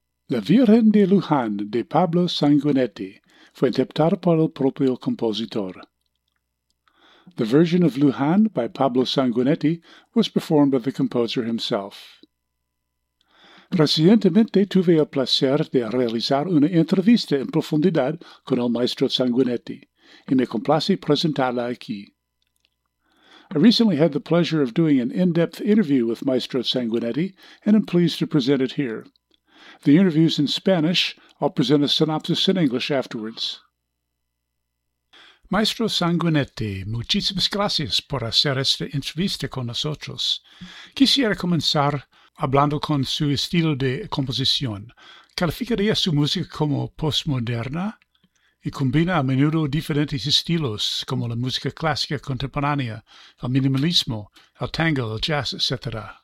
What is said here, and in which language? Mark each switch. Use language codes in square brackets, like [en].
[es] La Virgen de Luján de Pablo Sanguinetti fue interpretada por el propio compositor. [en] The Virgin of Luján by Pablo Sanguinetti was performed by the composer himself. [es] Recientemente tuve el placer de realizar una entrevista en profundidad con el maestro Sanguinetti, y me complace presentarla aquí. [en] I recently had the pleasure of doing an in-depth interview with Maestro Sanguinetti, and I'm pleased to present it here. The interview's in Spanish. I'll present a synopsis in English afterwards. [es] Maestro Sanguinetti, muchísimas gracias por hacer esta entrevista con nosotros. Quisiera comenzar hablando con su estilo de composición. ¿Calificaría su música como postmoderna? Y combina a menudo diferentes estilos, como la música clásica contemporánea, el minimalismo, el tango, el jazz, etc.